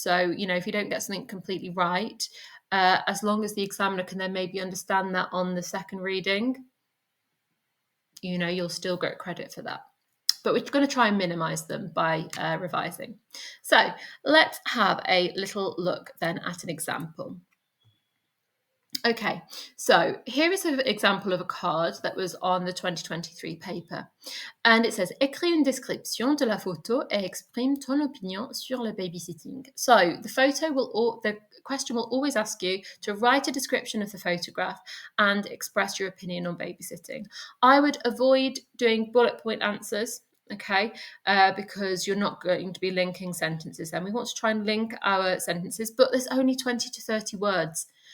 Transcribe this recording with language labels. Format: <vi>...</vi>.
<en>So, you know, if you don't get something completely right, as long as the examiner can then maybe understand that on the second reading, you know, you'll still get credit for that. But we're going to try and minimize them by revising. So let's have a little look then at an example. Okay, so here is an example of a card that was on the 2023 paper. And it says,</en> <fr>écris une description de la photo et exprime ton opinion sur le babysitting.</fr> <en>So the question will always ask you to write a description of the photograph and express your opinion on babysitting. I would avoid doing bullet point answers, okay, because you're not going to be linking sentences. And we want to try and link our sentences, but there's only 20 to 30 words.</en>